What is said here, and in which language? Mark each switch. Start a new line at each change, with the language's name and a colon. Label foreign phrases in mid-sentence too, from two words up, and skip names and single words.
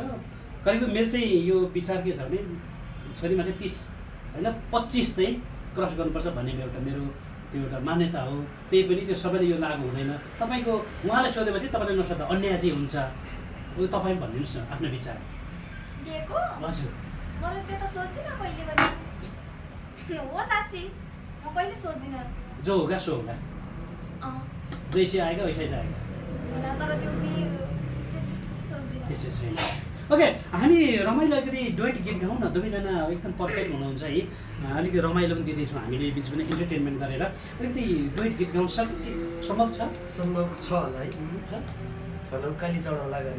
Nepali: करिब मेरो चाहिँ यो विचार के छ भने छोरीमा चाहिँ 30 होइन 25 चाहिँ क्रस गर्नुपर्छ भन्ने मेरो त्यो एउटा मान्यता हो। त्यही पनि त्यो सबैले यो लागु हुँदैन। तपाईँको उहाँलाई सोधेपछि तपाईँले नसोध्दा अन्याय चाहिँ हुन्छ, तपाईँ भनिदिनुहोस् न आफ्नो विचार। बिहेको हजुर मलाई त्यो त सोच्दिनँ कहिले पनि हो, साँच्ची म कहिले सोच्दिनँ।
Hindi: जो होगा सो होगा, जैसे आएगा वैसे जाएगा।
Nepali: तर त्यो बिहे त्यस्तो सोच्दिनँ। त्यसै छैन। ओके, हामी रमाइलो अलिकति डुएट गीत गाउँ न, दुवैजना एकदम पर्फेक्ट हुनुहुन्छ है। अलिकति रमाइलो पनि दिँदैछौँ हामीले बिच पनि इन्टरटेनमेन्ट गरेर। अलिकति डुएट गीत गाउँ सम्भव छ? सम्भव छ होला है। चलो उकाली चढाउला गरी।